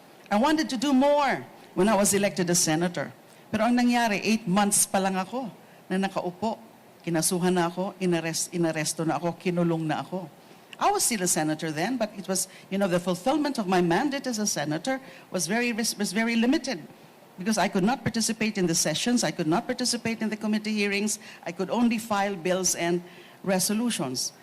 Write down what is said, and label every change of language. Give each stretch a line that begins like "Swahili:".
English: I wanted to do more when I was elected as senator.
Filipino: Pero ang nangyari, 8 months pa lang ako na nakaupo. Kinasuhan na ako, inaresto na ako, kinulong na ako.
English: I was still a senator then, but it was, the fulfillment of my mandate as a senator was very limited because I could not participate in the sessions, I could not participate in the committee hearings, I could only file bills and resolutions.